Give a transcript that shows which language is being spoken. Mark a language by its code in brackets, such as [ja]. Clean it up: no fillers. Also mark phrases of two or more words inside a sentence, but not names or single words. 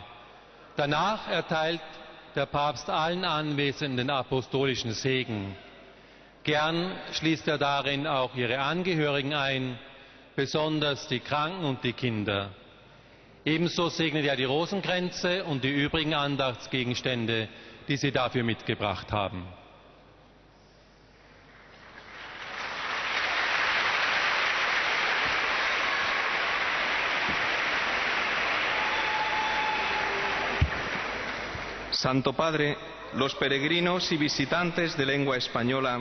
[de] Danach erteilt der Papst allen Anwesenden apostolischen Segen. Gern schließt er darin auch ihre Angehörigen ein, besonders die Kranken und die Kinder. Ebenso segnet er die Rosenkränze und die übrigen Andachtsgegenstände, die Sie dafür mitgebracht haben. [es] Santo Padre, los peregrinos y visitantes de lengua española